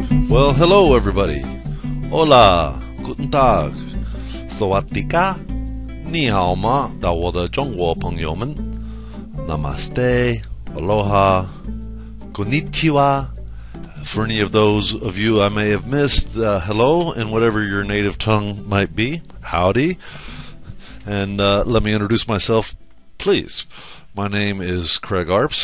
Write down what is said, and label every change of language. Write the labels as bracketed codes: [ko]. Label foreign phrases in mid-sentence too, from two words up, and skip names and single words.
[en] Well, hello everybody. Hola, [de] guten Tag. [th] สวัสดีค่ะ [zh] 你好吗到我的中国朋友们 Namaste, [en] Aloha, Konnichiwa. For any of those of you I may have missed, hello in whatever your native tongue might be. Howdy. And let me introduce myself, please. My name is Craig Arps.